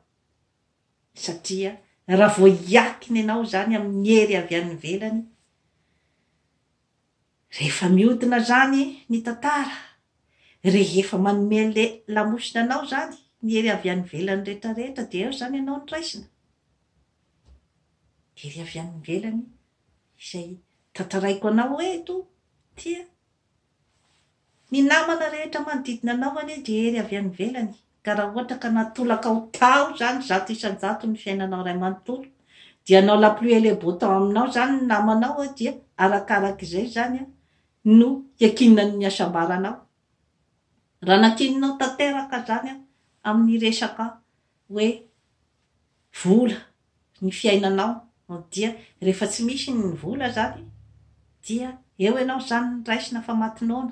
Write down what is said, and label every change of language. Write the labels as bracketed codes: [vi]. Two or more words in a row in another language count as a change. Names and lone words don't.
[mg] Satria raha vao iakina ianao zany amin'ny hery avy any ivelany rehefa miodina zany ny tantara rehefa manome le lamosina anao zany ny ery avy any velany rehetrarehetra dia eo zany ianao ny raisina ery avy any velany izay tantaraiko anao eto tia ny namana rehetra manodidina anao anie dia ery avy any velany ka raha ohatra ka natolaka ho tao zany zato isan-jato ny fiainanao ray manontolo dia anao [fr] la pluie et le beau temps [mg] aminao zany ny namanao dia arakarak'izay zany no hiakinina ny asambaranao raha nakininao tanteraka zany amin'ny resaka hoe vola ny fiainanao dia rehefa tsy misy ny vola zany dia eo ianao zany ny raisina fa matinoana